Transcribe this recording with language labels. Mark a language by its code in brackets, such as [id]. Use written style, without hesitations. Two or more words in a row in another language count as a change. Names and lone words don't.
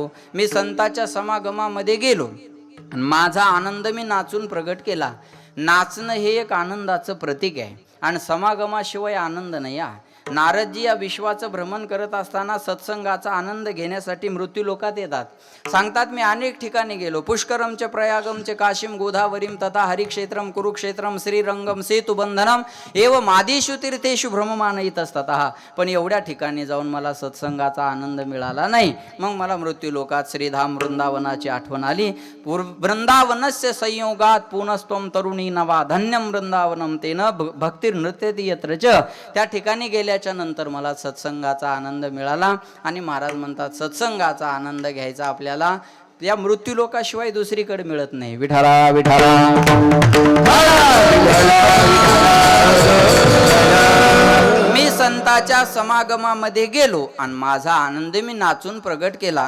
[mr] मी संताच्या समागमामध्ये गेलो आणि माझा आनंद मी नाचून प्रगट केला। नाचणं हे एक आनंदाचं प्रतीक आहे आणि समागमाशिवाय आनंद नाही। नारदजी या विश्वाचं भ्रमण करत असताना सत्संगाचा आनंद घेण्यासाठी मृत्यू लोकात येतात. सांगतात, मी अनेक ठिकाणी गेलो, [sa] पुष्करमचे, प्रयागमचे, काशीम, गोदावरीम तथा हरिक्षेत्रम, कुरुक्षेत्रम, श्रीरंगम, सेतुबंधनम एव मादिषु तीर्थेषु भ्रममान इतस्ततः. [mr] पण एवढ्या ठिकाणी जाऊन मला सत्संगाचा आनंद मिळाला नाही. मग मला मृत्यू लोकात श्रीधाम वृंदावनाची आठवण आली. [sa] वृंदावनस्य संयोगात पुनस्त्वम तरुणी नवा धन्यम वृंदावनम तेन भक्तिर नृत्यति यत्र च. [mr] त्या ठिकाणी गेल्याच्या नंतर मला सत्संगाचा आनंद मिळाला. आणि महाराज म्हणतात, सत्संगाचा आनंद घ्यायचा आपल्याला या मृत्यूलोकाशिवाय दुसरीकडे मिळत नाही. विठाला विठाला. मी संतांच्या समागमामध्ये गेलो आणि माझा आनंद मी नाचून प्रगट केला.